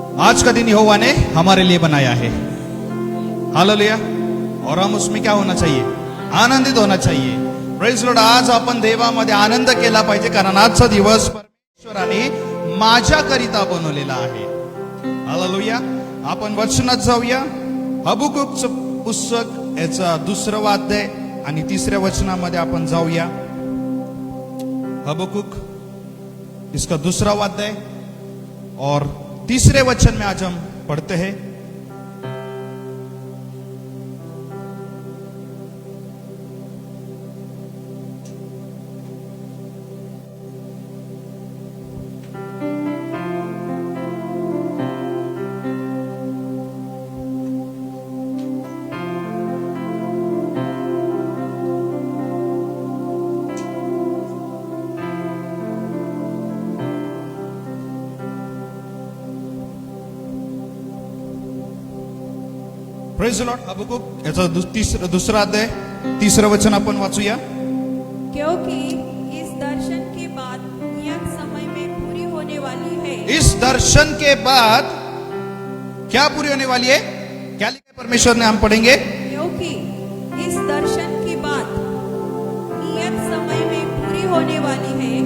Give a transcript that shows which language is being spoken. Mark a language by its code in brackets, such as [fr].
[hi] आज का दिन यहोवा ने हमारे लिए बनाया है. हालेलुया. और हम उसमें क्या होना चाहिए? आनंदित होना चाहिए. [en] Praise Lord. [mr] आज आपण देवामध्ये आनंद केला पाहिजे, कारण आजचा दिवस परमेश्वराने माझ्याकरिता बनवलेला आहे. हालेलुया. आपण वचनात जाऊया. हबकुकचं पुस्तक याचा 2रं अध्याय आणि 3ऱ्या वचनामध्ये आपण जाऊया. [hi] हबकुक इसका 2रा अध्याय और 3रे वचन में आज हम पढ़ते हैं. [en] Praise the Lord. [mr] हबकुक याचा 2रा अध्याय 3रं वचन आपण वाचूया. [hi] क्योंकि इस दर्शन के बाद नियत समय में पूरी होने वाली है. इस दर्शन के बाद क्या पूरी होने वाली है? क्या लिखा है परमेश्वर ने? हम पढ़ेंगे. क्योंकि इस दर्शन के बाद नियत समय में पूरी होने वाली है.